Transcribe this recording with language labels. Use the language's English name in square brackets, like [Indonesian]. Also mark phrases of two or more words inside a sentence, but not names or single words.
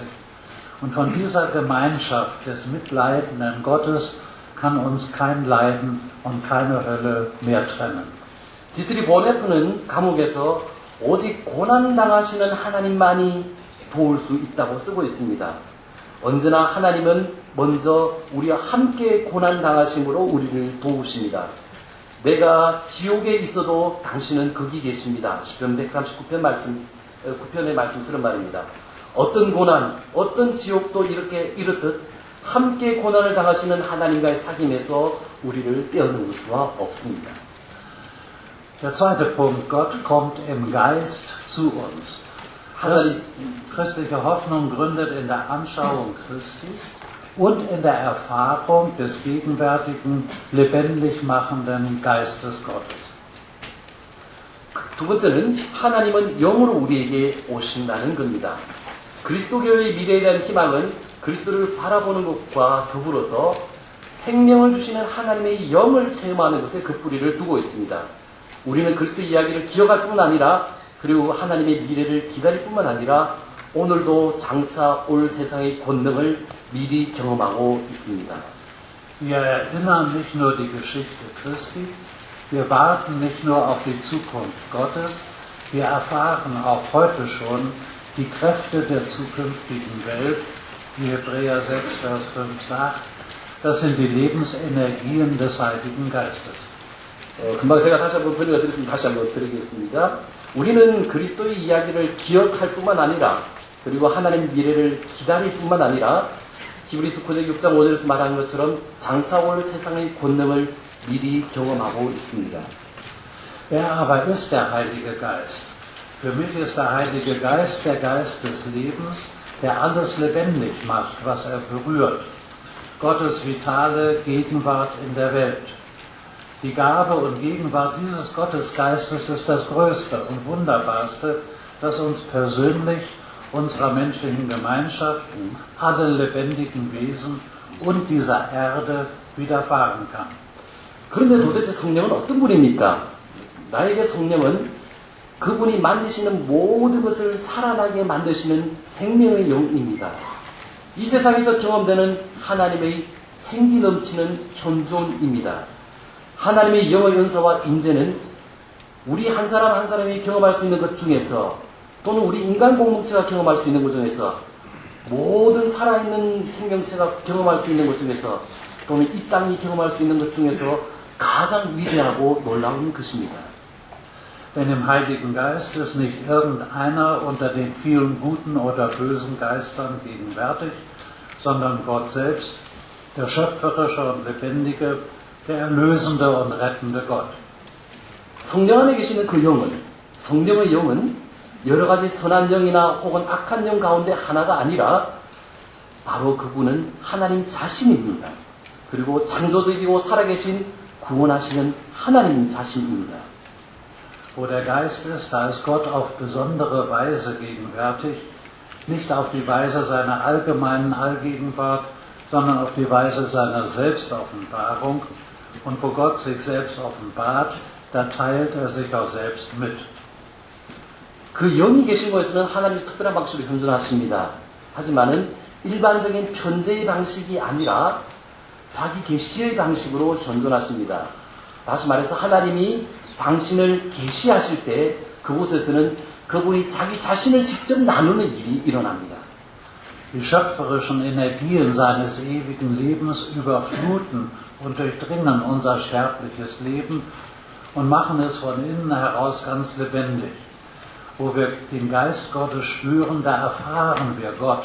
[German] Und von dieser Gemeinschaft des mitleidenden Gottes kann uns kein Leiden und keine Hölle mehr trennen. [Korean] 디트리 보네프는 감옥에서 오직 고난당하시는 하나님만이 도울 수 있다고 쓰고 있습니다. 언제나 하나님은 먼저 우리와 함께 고난당하심으로 우리를 도우십니다. 내가 지옥에 있어도 당신은 거기 계십니다. 시편 139편 9편의 말씀처럼 말입니다. 어떤 고난, 어떤 지옥도 이렇게 이렇듯 함께 고난을 당하시는 하나님과의 사귐에서 우리를 떼어놓을 수가 없습니다. [German] Der zweite Punkt, Gott kommt im Geist zu uns. Christliche Hoffnung gründet in der Anschauung Christi und in der Erfahrung des gegenwärtigen, lebendig machenden Geistes Gottes. [Korean] 두 번째는 하나님은 영으로 우리에게 오신다는 겁니다. 그리스도교의 미래에 대한 희망은 그리스도를 바라보는 것과 더불어서 생명을 주시는 하나님의 영을 체험하는 것에 그 뿌리를 두고 있습니다. 우리는 그리스도 이야기를 기억할 뿐 아니라 그리고 하나님의 미래를 기다릴 뿐만 아니라 오늘도 장차 올 세상의 권능을 미리 경험하고 있습니다. [German] Wir erinnern nicht nur die Geschichte Christi, wir warten nicht nur auf die Zukunft Gottes, wir erfahren auch heute schon die Kräfte der zukünftigen Welt, wie Hebräer 6, Vers 5 sagt. Das sind die Lebensenergien des Heiligen Geistes. [Korean] 금방 제가 다시 한번 번역해드렸습니다. 다시 한번 드리겠습니다. 우리는 그리스도의 이야기를 기억할 뿐만 아니라 그리고 하나님의 미래를 기다릴 뿐만 아니라 히브리서 9장 6장 5절에서 말하는 것처럼 장차 올 세상의 권능을 미리 경험하고 있습니다. [German] Wer aber ist der Heilige Geist? Für mich ist der Heilige Geist der Geist des Lebens, der alles lebendig macht, was er berührt. Gottes vitale Gegenwart in der Welt. Die Gabe und Gegenwart dieses Gottesgeistes ist das Größte und Wunderbarste, das uns persönlich, unserer menschlichen Gemeinschaft, allen lebendigen Wesen und dieser Erde widerfahren kann. [Korean] 그런데 도대체 성령은 어떤 분입니까? 나에게 성령은 그분이 만드시는 모든 것을 살아나게 만드시는 생명의 영입니다. 이 세상에서 경험되는 하나님의 생기 넘치는 현존입니다. 하나님의 영의 은사와 인재는 우리 한 사람 한 사람이 경험할 수 있는 것 중에서 또는 우리 인간 공동체가 경험할 수 있는 것 중에서 모든 살아있는 생명체가 경험할 수 있는 것 중에서 또는 이 땅이 경험할 수 있는 것 중에서 가장 위대하고 놀라운 것입니다. [German] Denn im Heiligen Geist ist nicht irgendeiner unter den vielen guten oder bösen Geistern gegenwärtig, sondern Gott selbst, der schöpferische und lebendige, der erlösende und rettende Gott. [Korean] 성령 안에 계시는 그 영은, 성령의 영은 여러 가지 선한 영이나 혹은 악한 영 가운데 하나가 아니라 바로 그분은 하나님 자신입니다. 그리고 창조적이고 살아계신 구원하시는 하나님 자신입니다. [German] Wo der Geist ist, da ist Gott auf besondere Weise gegenwärtig, nicht auf die Weise seiner allgemeinen Allgegenwart, sondern auf die Weise seiner Selbstoffenbarung. Und wo Gott sich selbst offenbart, da teilt er sich auch selbst mit. [Korean] 그 영이 계신 곳에서는 하나님이 특별한 방식으로 현존하십니다. 하지만은 일반적인 편재의 방식이 아니라 자기 계시의 방식으로 현존하십니다. 다시 말해서 하나님이 당신을 계시하실 때 그곳에서는 그분이 자기 자신을 직접 나누는 일이 일어납니다. [German] Die schöpferischen Energien seines ewigen Lebens überfluten und durchdringen unser sterbliches Leben und machen es von innen heraus ganz lebendig. Wo wir den Geist Gottes spüren, da erfahren wir Gott.